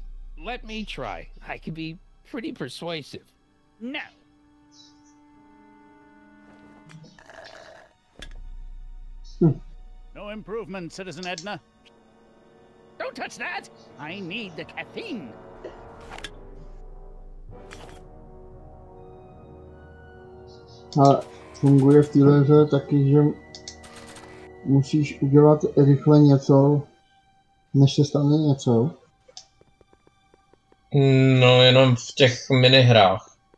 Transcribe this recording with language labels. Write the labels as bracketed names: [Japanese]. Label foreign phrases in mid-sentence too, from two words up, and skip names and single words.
[English] Let me try. I can be pretty persuasive. No. No improvement, Citizen Edna. Don't touch that! I need the caffeine. [Czech] A funguje v téhle hře taky, že musíš udělat rychle něco, než se stane něco. No, jenom v těch minihrách.